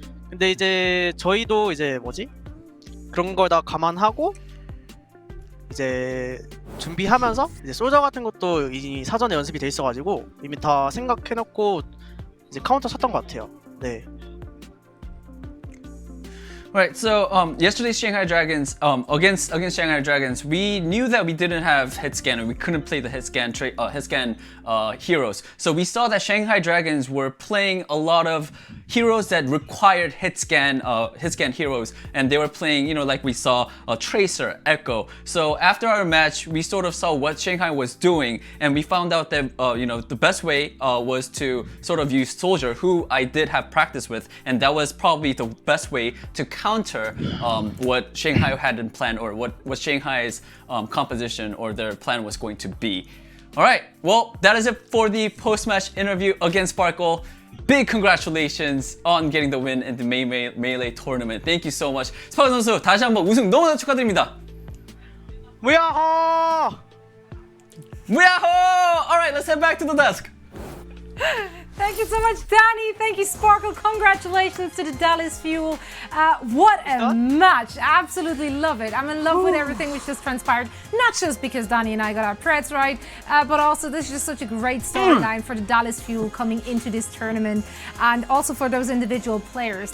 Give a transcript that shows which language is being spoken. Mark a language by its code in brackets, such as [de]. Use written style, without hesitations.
[ko] 근데 이제 저희도 이제 그런 걸 다 감안하고 이제 준비하면서 이제 솔저 같은 것도 이미 사전에 연습이 돼 있어가지고 이미 다 생각해놓고 이제 카운터 쳤던 것 같아요. 네. [en] Right, so yesterday's Shanghai Dragons, against Shanghai Dragons, we knew that we didn't have hit scan and we couldn't play the hit scan heroes. So we saw that Shanghai Dragons were playing a lot of heroes that required hit scan heroes, and they were playing, like we saw Tracer, Echo. So after our match, we sort of saw what Shanghai was doing, and we found out that the best way was to sort of use Soldier, who I did have practice with, and that was probably the best way to counter what Shanghai had in plan, or what Shanghai's composition or their plan was going to be. All right, well, that is it for the post-match interview against Sparkle. Big congratulations on getting the win in the Melee tournament. Thank you so much. [ko] 스파클 선수 다시 한번 우승 너무나 축하드립니다. 무야호! 무야호! [en] All right, let's head back to the desk. Thank you so much, Danny. Thank you, Sparkle. Congratulations to the Dallas Fuel. What a match. Absolutely love it. I'm in love with everything which just transpired. Not just because Danny and I got our Preds right, but also this is just such a great storyline for the Dallas Fuel coming into this tournament and also for those individual players.